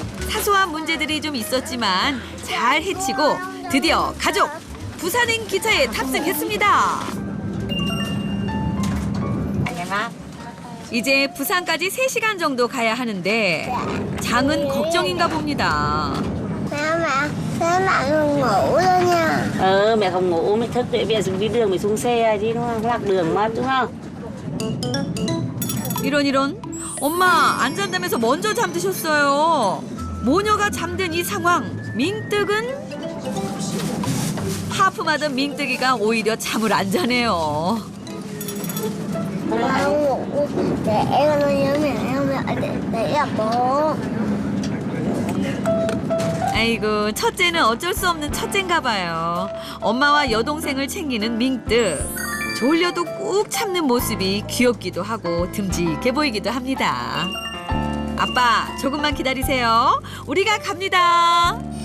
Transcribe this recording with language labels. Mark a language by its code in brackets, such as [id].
[ko] 사소한 문제들이 좀 있었지만 잘 해치고 드디어 가족 부산행 기차에 탑승했습니다. 이제 부산까지 3시간 정도 가야 하는데 장은 걱정인가 봅니다. [vi] Thế mẹ không ngủ đâu nha. Mẹ không ngủ, mẹ thức để mẹ đi đường mẹ xuống xe chứ đúng không? Lạc đường mất đúng không? [ko] 이런 엄마 안 잔다면서 먼저 잠드셨어요. 모녀가 잠든 이 상황 밍뜨은 하품하던 밍뜨기가 오히려 잠을 안 자네요. [vi] Mẹ không ngủ. Để em nó nhớ mẹ không để gặp bố. [ko] 아이고, 첫째는 어쩔 수 없는 첫째인가 봐요. 엄마와 여동생을 챙기는 밍뜨. 졸려도 꾹 참는 모습이 귀엽기도 하고 듬직해 보이기도 합니다. 아빠, 조금만 기다리세요. 우리가 갑니다.